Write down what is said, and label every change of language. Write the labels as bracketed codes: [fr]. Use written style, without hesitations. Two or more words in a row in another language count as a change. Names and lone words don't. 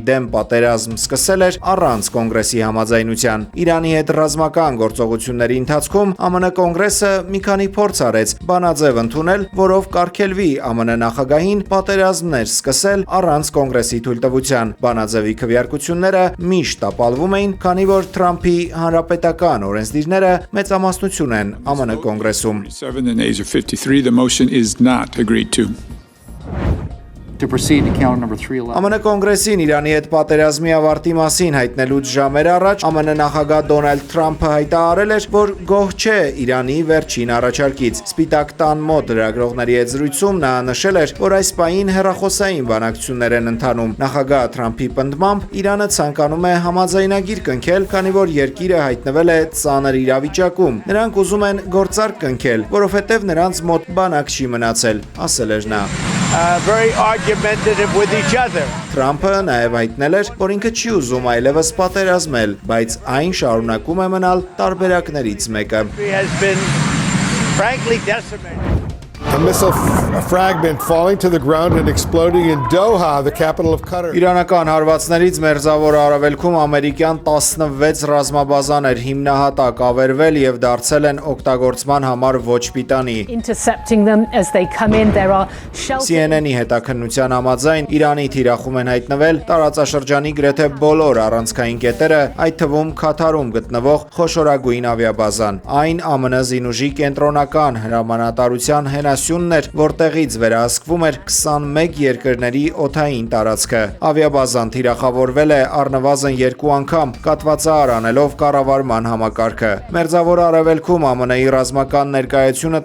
[hy] դեմ պատերազմ սկսել էր առանց Կոնգրեսի համաձայնության։ Իրանի հետ ռազմական գործողությունների ընթացքում ԱՄՆ Կոնգրեսը մի քանի փորձ արեց բանաձև ընդունել, որով կարգելվի ԱՄՆ նախագահին պատերազմներ սկսել առանց Կոնգրեսի թույլտվության։ Բանաձևի քվեարկությունները միշտ տապալվում էին, քանի որ Թրամփի հանրապետական օրենսդիրները մեծամասնություն են ԱՄՆ Կոնգրեսում։ [en] 47 and A's are 53. The motion is not agreed to. To proceed to counter number 311. [hy] ԱՄՆ Կոնգրեսին Իրանի հետ պատերազմի ավարտի մասին հայտնելուց ժամեր առաջ ԱՄՆ նախագահ Դոնալդ Թրամփը հայտարարել էր, որ գոհ չէ Իրանի վերջին առաջարկից։ Սպիտակ տան մոտ լրագրողների հետ զրույցում նա նշել էր, որ այս պահին հեռախոսային բանակցություններ են ընթանում։ Նախագահ Թրամփի պնդմամբ Իրանը ցանկանում է համաձայնագիր կնքել, քանի որ երկիրը հայտնվել է ծանր իրավիճակում։ Նրանք ուզում են գործարք կնքել, որովհետև նրանց մոտ բանակ չի մնացել, ասել էր նա։ [en] Very argumentative with each other. [hy] Թրամփը նաև հայտնել էր, որ ինքը չի ուզում այլևս պատերազմել, բայց այն շարունակում է մնալ տարբերակներից մեկը։ [en] He has been frankly decimated. A missile fragment falling to the ground and exploding in Doha, the capital of Qatar. [hy] Իրանական հարվածներից մերձավոր արևելքում ամերիկյան 16 ռազմաբազաներ հիմնահատակ ավերվել եւ դարձել են օգտագործման համար ոչ պիտանի։ [en] Intercepting them as they come in. There are shelters. [hy] CNN-ի հետաքննության համաձայն Իրանի թիրախում են հայտնվել տարածաշրջանի գրեթե բոլոր առանցքային կետերը, այդ թվում Քաթարում գտնվող խոշորագույն ավիաբազան։ Այն ԱՄՆ զինուժի կենտրոնական հրամանատարության հենասյունն էր, որտեղից վերահսկվում էր 21 երկրների օդային տարածքը։ Ավիաբազան թիրախավորվել է առնվազն 2 անգամ, կատվածահար անելով կառավարման համակարգը։ Մերձավոր Արևելքում ԱՄՆ-ի ռազմական ներկայությունը